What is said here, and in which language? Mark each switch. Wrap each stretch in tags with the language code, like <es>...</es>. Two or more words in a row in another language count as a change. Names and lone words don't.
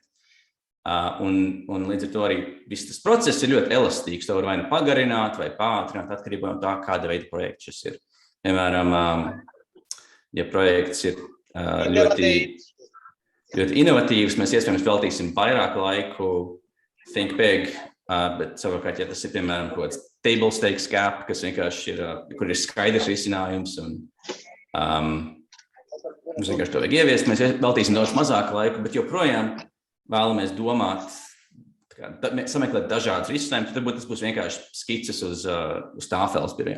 <lv>Un līdz ar to arī viss tas process ir ļoti elastīgs. To var vai nu pagarināt vai pātrināt atkarībā no tā, kāda veida projekts šis ir. Piemēram, ja projekts ir ļoti inovatīvs, mēs iespējams veltīsim vairāk laiku</lv> <en>think big,</en> <lv>bet savukārt, ja tas ir, piemēram, kaut kāds</lv> <en>table stakes gap,</en> <lv>kas vienkārši ir, kur ir skaidrs risinājums, un mums vienkārši to vajag ieviest, mēs veltīsim daudz mazāk laiku, bet joprojām vēlamies domāt, sameklēt dažādas risinājumus, tad tas būs vienkārši skices uz tāfeles birojā.</lv>